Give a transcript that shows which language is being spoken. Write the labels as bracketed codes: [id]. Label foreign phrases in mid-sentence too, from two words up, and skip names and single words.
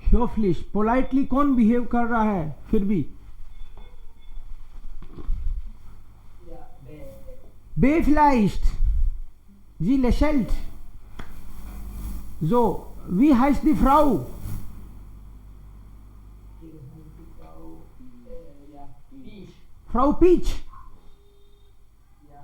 [hi] पोलाइटली कौन बिहेव कर रहा है फिर भी B vielleicht. [de] Sie lächelt. So, wie heißt die Frau? Ja, Peach. Frau Peach. Ja.